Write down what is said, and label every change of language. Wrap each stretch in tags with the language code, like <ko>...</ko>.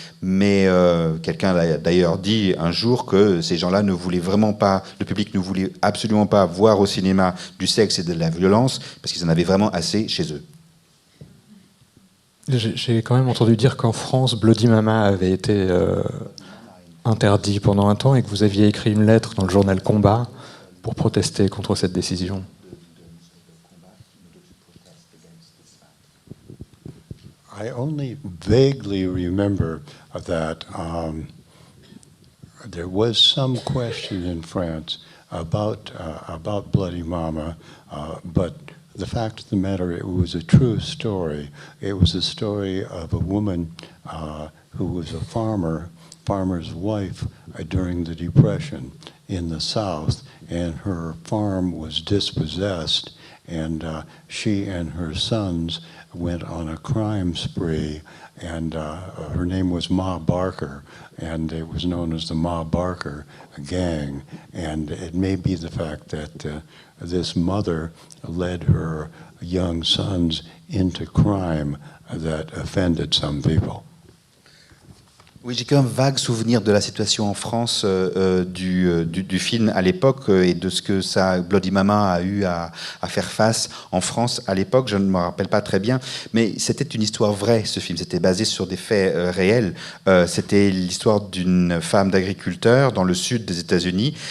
<fr>mais quelqu'un a d'ailleurs dit un jour que ces gens-là ne voulaient vraiment pas, le public ne voulait absolument pas voir au cinéma du sexe et de la violence, parce qu'ils en avaient vraiment assez chez eux. J'ai quand même entendu dire qu'en France, Bloody Mama avait été interdit pendant un temps et que vous aviez écrit une lettre dans le journal Combat pour protester contre cette décision.</fr> <en>I only vaguely remember that there was some question in France about Bloody Mama, but the fact of the matter, it was a true story. It was a story of a woman who was a farmer's wife during the Depression in the South, and her farm was dispossessed, and she and her sons went on a crime spree, and her name was Ma Barker, and it was known as the Ma Barker Gang. And it may be the fact that this mother led her young sons into crime that offended some people.</en> <fr>Oui, j'ai qu'un vague souvenir de la situation en France du film à l'époque et de ce que Bloody Mama a eu à faire face en France à l'époque. Je ne me rappelle pas très bien, mais c'était une histoire vraie, ce film. C'était basé sur des faits réels. C'était l'histoire d'une femme d'agriculteur dans le sud des États-Unis.</fr>